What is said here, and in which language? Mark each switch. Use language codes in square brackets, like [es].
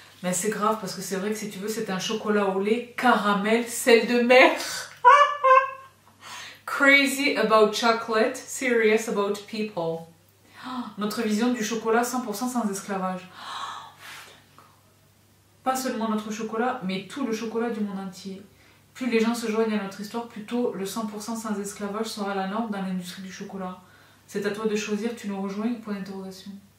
[fr] Mais c'est grave parce que c'est vrai que si tu veux, c'est un chocolat au lait, caramel, sel de mer. [en] Crazy about chocolate, serious about people. [fr] Notre vision du chocolat 100% sans esclavage. Pas seulement notre chocolat, mais tout le chocolat du monde entier. Plus les gens se joignent à notre histoire, plus tôt le 100% sans esclavage sera la norme dans l'industrie du chocolat. C'est à toi de choisir, tu nous rejoins? Point d'interrogation.